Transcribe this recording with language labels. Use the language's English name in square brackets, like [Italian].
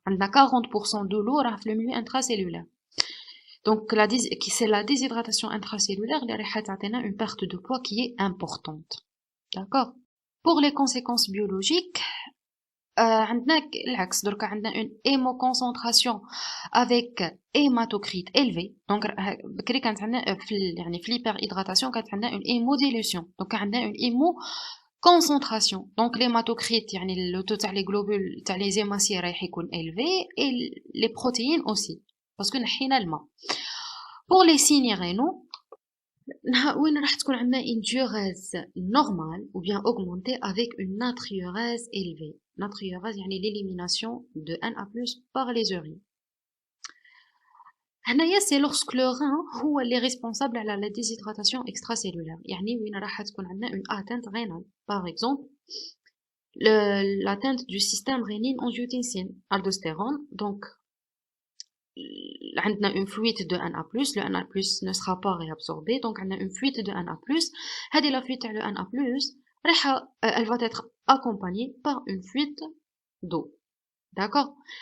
[French] عندنا 40% de l'eau راح في le milieu intracellulaire. Donc c'est la déshydratation intracellulaire [Arabic] اللي راح تعطينا [French] une perte de poids qui est importante. D'accord. Pour les conséquences biologiques, [Arabic] عندنا العكس دركا عندنا [French] une hémoconcentration avec hématocrit élevé. Donc [Arabic] بكري كانت عندنا في [French] l'hyperhydratation [Arabic] كانت عندنا [French] une hémodilution. Donc عندنا une hémoconcentration. Donc l'hématocrit يعني le taux تاع les globules تاع les hématiques [Arabic] رايح يكون [French] élevé et les protéines aussi parce que [Arabic] نحينا الماء. [French] Pour les signes rénaux, [Arabic] وين راح تكون عندنا [French] une diurèse normale ou bien augmentée avec une natriurèse élevée. Natriurèse يعني l'élimination de Na+ par les urines. [Arabic] هنايا [French] c'est lorsque le rein [Arabic] هو اللي [French] responsable على la déshydratation extracellulaire. [Arabic] يعني وين راح تكون عندنا [French] une atteinte rénale. Par exemple, l'atteinte du système rénine-angiotensine, aldostérone. Donc عندنا une fuite de Na+, le Na+ ne sera pas réabsorbé, donc on a une fuite de Na+. هذه la fuite de Na+, elle va être accompagnée par une fuite d'eau. D'accord.